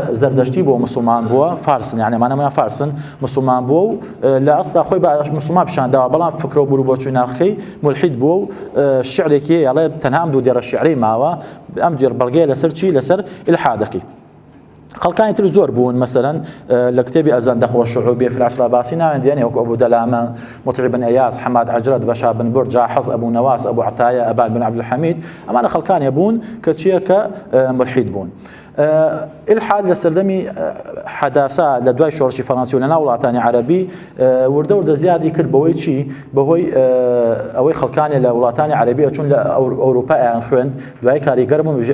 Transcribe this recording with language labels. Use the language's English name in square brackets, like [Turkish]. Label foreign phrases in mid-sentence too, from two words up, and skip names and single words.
[Central Kurdish] زەردەشتی بۆ مسلمان بووە فارسن یعنی مانەمەیان فارسن مسلمان بووە و لە ئەسڵا خۆی بە مسلمان پیشانداوە بەڵام فکرە و بوو بۆ چووناخەکەی ملحید بووە و شعرێکی ئەڵێ تەنها ئەم دوو دێرە شیعرەی ماوە ئەم دوێر بەڵگەیە لەسەر چی لەسەر ئیلحادەکەی خەڵکانی تر زۆر بوون مثلا لە کتێبی ئەزەندەخ [Arabic] والشعوبیە في العصر العباسي [Central Kurdish] ناوێندیان وەکو ئەبوو دەلامە مطیع بن ئەیاس حەماد عەجرەت بەشار بن بورد جاحظ ئەبوو نەواس ئەبوو عەتایە ئەبان بن عەبدولحەمید ئەمانە خەڵکانی بوون کە چییە کە ملحید بوون ئیلحاد لە سەردەمی حەداسا لە دوای شۆڕشی فەڕەنسی و لە ناو وڵاتانی عەرەبی وردە زیادی کرد بەهۆی چی بەهۆی ئەوەی خەڵکانی لە وڵاتانی عەرەبی ئەچوون لە ئەوروپایان خوێند دوای کاریگەر بوون بژێ